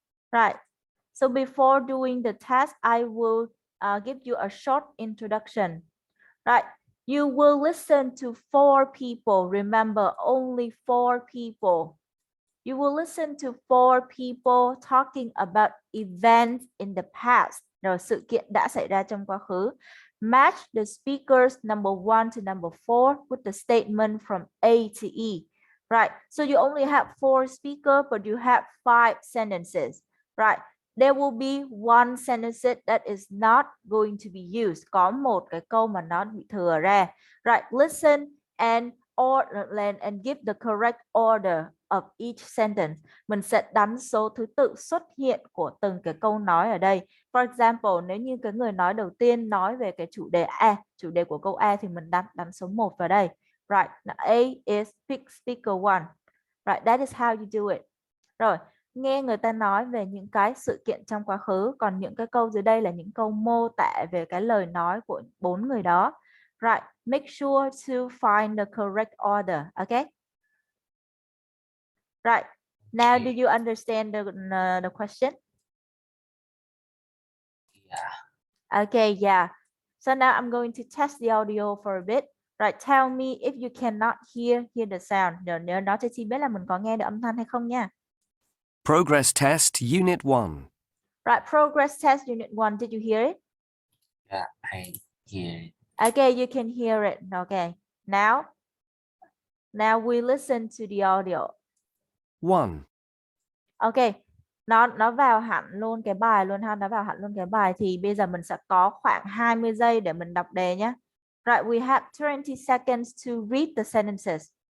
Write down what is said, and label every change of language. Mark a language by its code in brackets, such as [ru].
[en] Right. So before doing the test, I will give you a short introduction. Right. You will listen to 4 people. Remember, only 4 people. You will listen to 4 people talking about events in the past. [vi] Rồi, sự kiện đã xảy ra trong quá khứ. [en] Match the speakers number 1 to number 4 with the statement from A to E. Right. So you only have 4 speakers, but you have 5 sentences. Right. There will be one sentence that is not going to be used. [vi] Có một cái câu mà nó bị thừa ra. [en] Right. Listen and give the correct order of each sentence. [vi] Mình sẽ đánh số thứ tự xuất hiện của từng cái câu nói ở đây. [en] For example, [vi] nếu như cái người nói đầu tiên nói về cái chủ đề A, chủ đề của câu A thì mình đánh số 1 vào đây. [en] Right. Now, A is pick speaker 1. Right, that is how you do it. [vi] Rồi, nghe người ta nói về những cái sự kiện trong quá khứ, còn những cái câu dưới đây là những câu mô tả về cái lời nói của 4 người đó. [en] Right, make sure to find the correct order, okay? Right, now do you understand the question? Yeah. Okay, yeah. So now I'm going to test the audio for a bit. Right, tell me if you cannot hear the sound. [vi] Nhớ nói cho chị biết là mình có nghe được âm thanh hay không nha. [en] Progress Test Unit 1. Right, progress test unit 1. Did you hear it? Yeah, I hear it. Okay, you can hear it. Okay. Now we listen to the audio. 1. Okay. [vi] Nó vào hẳn luôn cái bài luôn ha, nó vào hẳn luôn cái bài thì bây giờ mình sẽ có khoảng 20 giây để mình đọc đề nhé. [en] Right, we have 20 seconds to read the sentences.